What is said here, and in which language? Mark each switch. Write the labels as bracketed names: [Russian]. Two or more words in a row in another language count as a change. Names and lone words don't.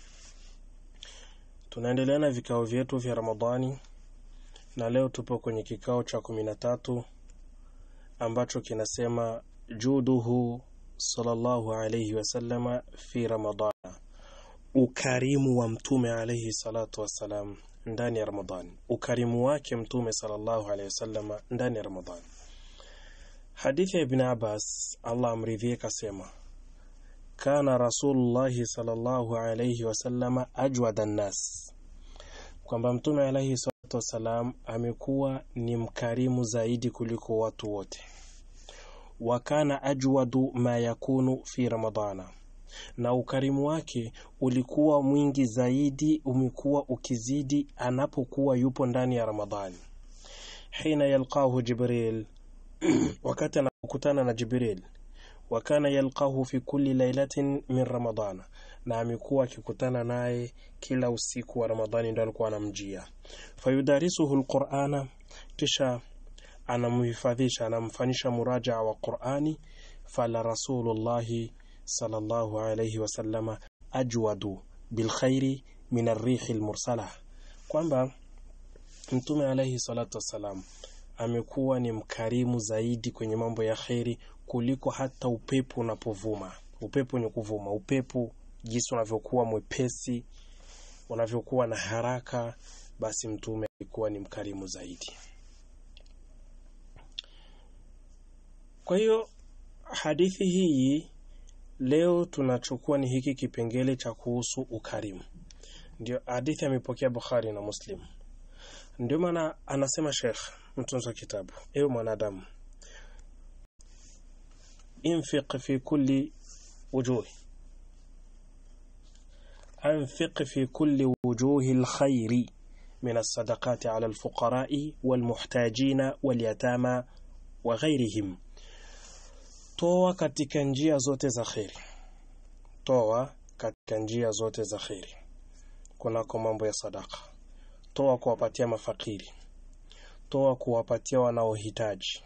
[Swahili] Tunaendelea na vikao vyetu vya Ramadhani na leo tupo kwenye kikao cha 13 ambacho kinasema [Arabic] جوده صلى الله عليه وسلم في رمضان, [Swahili] ukarimu wa Mtume [Arabic] عليه الصلاة والسلام [Swahili] ndani ya Ramadhani, ukarimu wake Mtume [Arabic] صلى الله عليه وسلم [Swahili] ndani ya Ramadhani. Hadithi ya Ibn Abbas, Allah amridhie, kasema [Arabic] كان رسول الله صلى الله عليه وسلم أجود الناس, [Swahili] kwamba Mtume [Arabic] عليه الصلاة والسلام [Swahili] amekuwa ni mkarimu zaidi kuliko watu wote. [Arabic] وكان أجود ما يكون في رمضان, [Swahili] na ukarimu wake ulikuwa mwingi zaidi, umekuwa ukizidi anapokuwa yupo ndani ya Ramadhani. [Arabic] حين يلقاه جبريل, [Swahili] wakati anakutana na Jibril. [Arabic] وكان يلقاه في كل ليلة من رمضان, [Swahili] na amekuwa akikutana naye kila usiku wa Ramadhani, ndio alikuwa anamjia. [Arabic] فيدارسه القرآن, [Swahili] kisha anamhifadhisha, anamfanyisha murajaa wa Qur'ani. [Arabic] فلرسول الله صلى الله عليه وسلم أجود بالخير من الريح المرسلة, [Swahili] kwamba Mtume [Arabic] عليه الصلاة والسلام [Swahili] amekuwa ni mkarimu zaidi kwenye mambo ya khairi kuliko hata upepo unapovuma. Upepo ni kuvuma, upepo jinsi unavyokuwa mwepesi, unavyokuwa na haraka, basi Mtume alikuwa ni mkarimu zaidi. Kwa hiyo hadithi hii leo tunachukua ni hiki kipengele cha kuhusu ukarimu. Ndio hadithi amepokea Bukhari na Muslim. Ndio maana anasema Sheikh mtunzi wa kitabu, ewe mwanadamu, [Arabic] أنفق في كل وجوه أنفق في كل وجوه الخير من الصدقات على الفقراء والمحتاجين واليتامى وغيرهم. [Swahili] Toa katika njia zote za khairi. Toa katika njia zote za khairi. Kunako mambo ya sadaka. Toa kuwapatia mafakiri. Toa kuwapatia wanaohitaji.